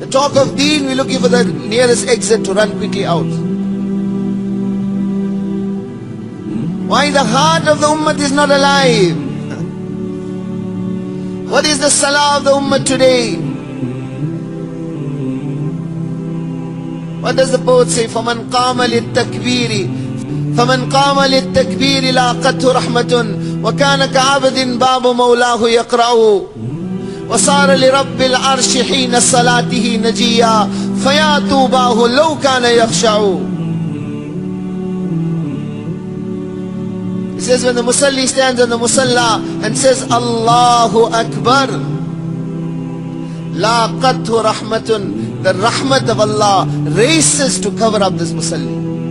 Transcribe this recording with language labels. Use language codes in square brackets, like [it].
[en] The talk of deen, we're looking for the nearest exit to run quickly out. Why the heart of the ummah is not alive? What is the salah of the ummah today? What does the poet say? [ar] فَمَنْ قَامَ لِلتَّكْبِيرِ فمن قام للتكبير لاقته رحمة وكان كعبد باب مولاه يقرأ وصار لرب العرش حين صلاته نجيا فيا طوباه لو كان يخشع. [en] He says when the musalli stands on the musalla and says Allahu Akbar, laqathu rahmatun, the rahmat of Allah races to cover up this musalli.